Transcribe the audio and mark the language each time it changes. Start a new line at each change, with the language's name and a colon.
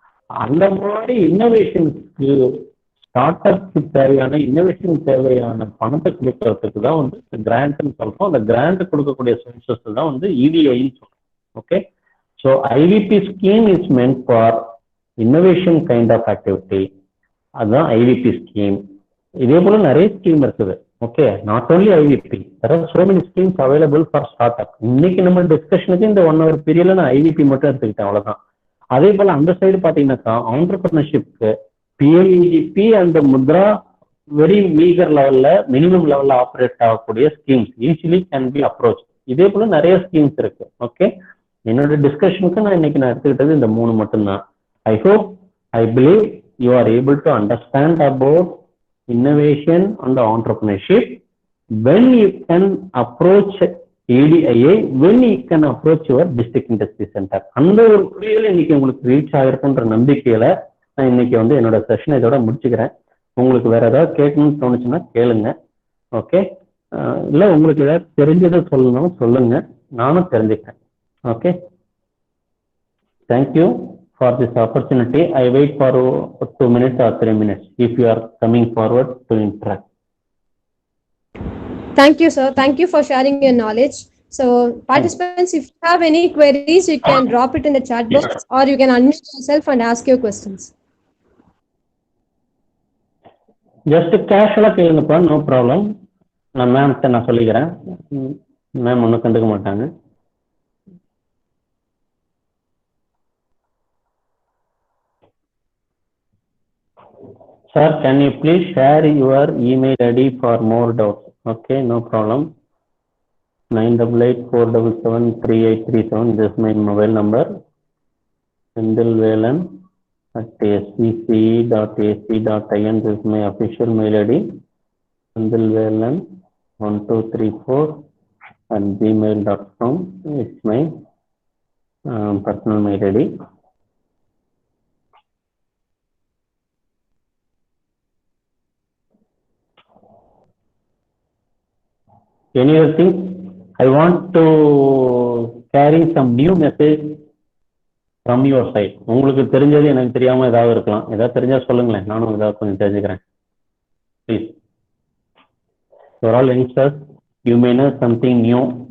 Tamil: அந்த மாதிரி இன்னோவேஷனுக்கு, ஸ்டார்ட் அப்க்கு தேவையான இன்னோவேஷன் தேவையான பணத்தை கொடுக்கறதுக்கு தான் வந்து கிராண்ட்னு சொல்றோம். அந்த கிராண்ட் கொடுக்கக்கூடிய சோர்சஸ் தான் வந்து EDIன்னு சொல்றோம். Okay,
English: So IVP scheme is meant for innovation kind of activity.
Tamil: அதுதான் IVP ஸ்கீம். இதே போல நிறைய ஸ்கீம் இருக்குது.
English: Okay, not only IVP, there are so many schemes available for startup.
Tamil: இன்னைக்கு நம்ம டிஸ்கஷனுக்கு இந்த 1 hour பீரியட்ல நான் IVP மட்டும் எடுத்துக்கிட்டேன், அவ்வளவுதான். அதே போல அந்த சைடு பாத்தீங்கன்னாக்கா ஆண்டர்பிரினர்ஷிப்க்கு PMEGP and Mudra very meagre லெவல்ல, மினிமம் லெவல்ல ஆப்ரேட் ஆகக்கூடிய schemes
English: Easily can be approach.
Tamil: இதே போல நிறைய ஸ்கீம்ஸ் இருக்கு. ஓகே, என்னோட டிஸ்கஷனுக்கு நான் எடுத்துக்கிட்டது இந்த 3 மட்டும்தான்.
English: I hope, I believe you are able to understand about innovation and entrepreneurship, when you can approach EDIA, when you can approach your district industry center.
Tamil: அந்த ஒரு புரியல இன்னைக்கு உங்களுக்கு ரீச் ஆகிருக்குன்ற நம்பிக்கையில நான் இன்னைக்கு வந்து என்னோட செஷனை இதோட முடிச்சுக்கிறேன். உங்களுக்கு வேற ஏதாவது கேட்கணும்னு தோணுச்சுன்னா கேளுங்க. ஓகே, இல்லை உங்களுக்கு ஏதாவது தெரிஞ்சதை சொல்லணும் சொல்லுங்க, நானும் தெரிஞ்சுக்கிறேன்.
English: Okay, thank you for this opportunity. I wait for 2 minutes or 3 minutes if you are coming forward to interact. Thank you, sir. Thank you for sharing your knowledge. So participants, if you have any queries, you can drop it in the chat box, or you can unmute yourself and ask your questions. Just casual
Tamil: கேளுங்கப்பா,
English: no problem.
Tamil: நான் மேம்கிட்ட நான் சொல்லிக்கிறேன், ma'am ஒன்றும் கண்டுக்க மாட்டாங்க.
English: Sir, can you please share your email ID for more doubts? Okay, no problem. 988-477-3837. This is my mobile number. sendilvelan@svce.ac.in. This is my official mail ID. sendilvelan1234@gmail.com. It's my personal mail ID. Any other thing? I want to carry some new message from your side.
Tamil: உங்களுக்கு தெரிஞ்சது எனக்கு தெரியாம ஏதாவது இருக்கலாம். ஏதாவது தெரிஞ்சா சொல்லுங்களேன். நானும் ஏதாவது கொஞ்சம் தெரிஞ்சுக்கிறேன். Please.
English: For all youngsters, you may know something new.